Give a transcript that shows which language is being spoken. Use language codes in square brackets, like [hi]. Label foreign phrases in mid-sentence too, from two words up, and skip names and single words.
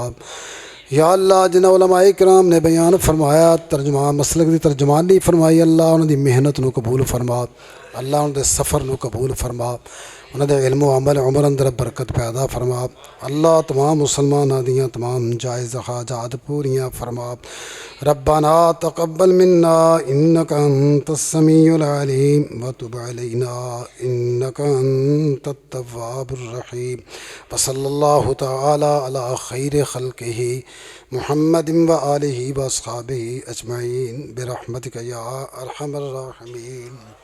[pa] یا اللہ جنہاں علمائے کرام نے بیان فرمایا ترجمہ مسلک دی ترجمانی فرمائی اللہ اونہاں دی محنت نوں قبول فرما. اللہ اونہاں دے سفر نوں قبول فرما۔ اونہاں دے علم و عمل عمر اندر برکت پیدا فرما. اللہ تمام مسلماناں دیاں تمام جائز حاجات پوریاں فرما. [ar] ربنا تقبل منا إنك أنت السميع العليم وتب علينا إنك أنت التواب الرحيم. وصلى الله تعالى على خير خلقه محمد وآله وأصحابه أجمعين برحمتك يا أرحم الراحمين.